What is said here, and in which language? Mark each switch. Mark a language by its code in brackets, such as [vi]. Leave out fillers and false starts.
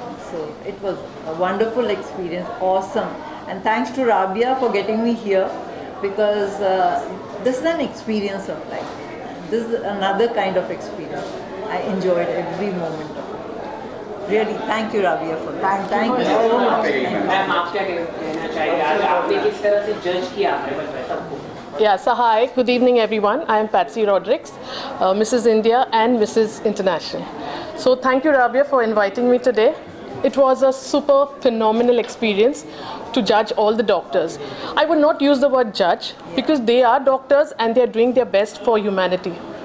[en] So it was a wonderful experience, awesome. And thanks to Rabia for getting me here, because this is an experience of life. This is another kind of experience. I enjoyed every moment of it. Really, thank you Rabia for that. Thank you so much. [hi] Ma'am आप क्या कहना चाहेंगे, आज आपने किस तरह से जज किया सबको? [en] Yeah, so hi, good evening everyone. I am Patsy Rodrigues, Mrs. India and Mrs. International. So thank you Rabia for inviting me today. It was a super phenomenal experience to judge all the doctors. I would not use the word judge because they are doctors and they are doing their best for humanity.